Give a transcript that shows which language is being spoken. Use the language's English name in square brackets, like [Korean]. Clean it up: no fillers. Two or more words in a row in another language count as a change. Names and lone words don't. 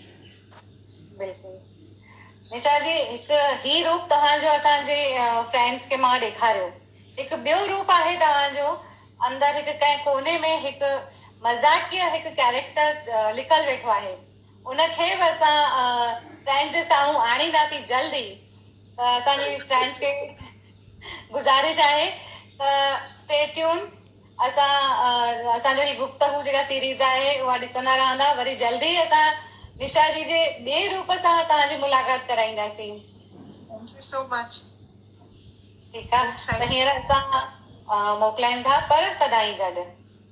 [Sindhi] बिल्कुलु निशा जी, हिकु ही रूप तव्हांजो असांजे फ्रेंड्स खे मां ॾेखारियो, हिकु ॿियो रूप आहे तव्हांजो अंदरि हिकु कंहिं कोने में हिकु मज़ाकिया हिकु कैरेक्टर लिकल वेठो आहे, उनखे बि असां फ्रेंड्स जे साम्हूं आणींदासीं जल्दी। त असांजी फ्रेंड्स खे गुज़ारिश आहे त [English] stay tune, [Sindhi] असांजो ही गुफ़्तगू जेका सीरीज़ आहे उहा ॾिसंदा रहंदा। वरी जल्दी असां निशा जी जे ॿिए रूप सां तव्हांजी मुलाक़ात कराईंदासीं। [English] thank you so much. [Sindhi] ठीकु आहे, त हींअर असां मोकिलाइनि था, पर सदाईं गॾु।